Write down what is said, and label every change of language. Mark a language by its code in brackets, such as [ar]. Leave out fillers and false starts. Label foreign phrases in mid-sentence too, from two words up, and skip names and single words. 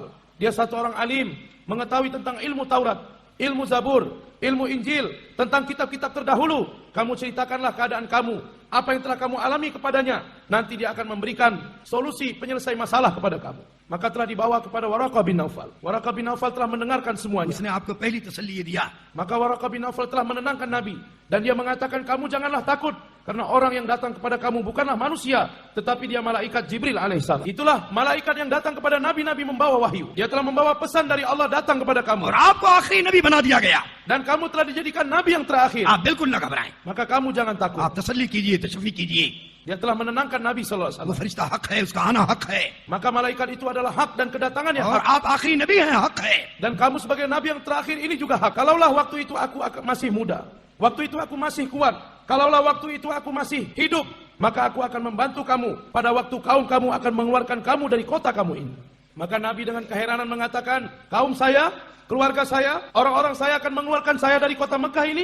[id] Dia satu orang alim, mengetahui tentang ilmu Taurat, ilmu Zabur, ilmu Injil, tentang kitab-kitab terdahulu. Kamu ceritakanlah keadaan kamu, apa yang telah kamu alami kepadanya. Nanti dia akan memberikan solusi penyelesai masalah kepada kamu. Maka telah dibawa kepada Waraqah bin Naufal. Waraqah bin Naufal telah mendengarkan semuanya. [hi] उसने आपको पहली तसल्ली ये दिया. [id] Maka Waraqah bin Naufal telah menenangkan Nabi. Dan dia mengatakan, kamu janganlah takut. Karena orang yang datang kepada kamu bukanlah manusia, tetapi dia malaikat Jibril alaihissalam. Itulah malaikat yang datang kepada nabi-nabi membawa wahyu. Dia telah membawa pesan dari Allah datang kepada kamu. [hi] और आपको आखिरी नबी बना दिया गया। [id] Dan kamu telah dijadikan nabi yang terakhir. [hi] आप बिल्कुल न घबराएं, [id] Maka kamu jangan takut. [hi] आप तसल्ली कीजिए, तशफ़ी कीजिए। [id] Dia telah menenangkan Nabi SAW. [hi] वो फरिश्ता हक है, उसका आना हक है, [id] Maka malaikat itu adalah hak dan kedatangannya [hi] और [id] hak. [hi] आप आखिरी नबी हैं, हक है। [id] Dan kamu sebagai nabi yang terakhir ini juga hak. Kalaulah waktu itu aku masih muda, waktu itu aku masih kuat, kalaulah waktu itu aku masih hidup, maka aku akan membantu kamu pada waktu kaum kamu akan mengeluarkan kamu dari kota kamu ini. Maka Nabi dengan keheranan mengatakan, kaum saya, keluarga saya, orang-orang saya akan mengeluarkan saya dari kota Mekah ini.